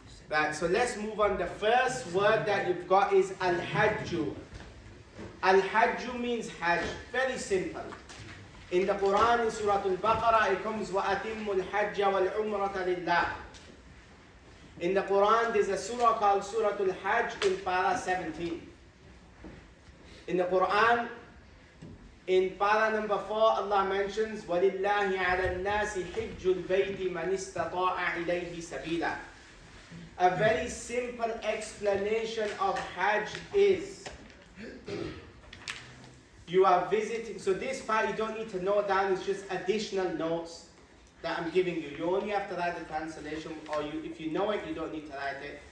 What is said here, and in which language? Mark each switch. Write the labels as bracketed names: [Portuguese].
[English] Right, so let's move on. The first word that you've got is al-hajju. Al-hajju means hajj. Very simple. In the Quran, in Surah Al-Baqarah, it comes [Arabic] وَأَتِمُّ الْحَجَّ وَالْعُمْرَةَ لِلَّهِ. [English] In the Quran, there's a surah called Surah Al-Hajj in para 17. In the Quran, in para number 4, Allah mentions [Arabic] وَلِلَّهِ عَلَى النَّاسِ حِجُّ الْبَيْتِ مَنِ اسْتَطَاعَ إِلَيْهِ سَبِيلًا. [English] A very simple explanation of Hajj is you are visiting. So this part you don't need to note down, it's just additional notes that I'm giving you. You only have to write the translation, or if you know it, you don't need to write it.